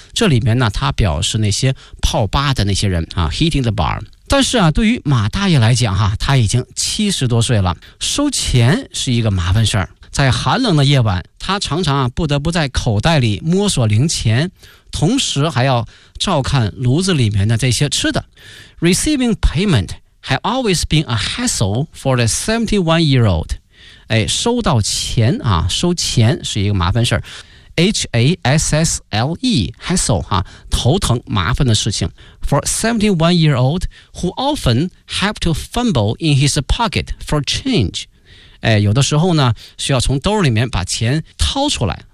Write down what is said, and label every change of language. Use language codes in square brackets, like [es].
[zh] 这里面呢它表示那些泡吧的那些人啊 ， [en] hitting the bar。 [zh] 但是啊，对于马大爷来讲哈，他已经70多岁了，收钱是一个麻烦事儿。在寒冷的夜晚，他常常啊不得不在口袋里摸索零钱，同时还要照看炉子里面的这些吃的。 [en] Receiving payment has always been a hassle for the 71-year-old. [zh] 哎，收到钱啊，收钱是一个麻烦事儿。 H-A-S-S-L-E, hassle, 哈、啊，头疼麻烦的事情。 [en] For 71-year-old who often have to fumble in his pocket for change. [zh] 哎，有的时候呢需要从兜里面把钱掏出来。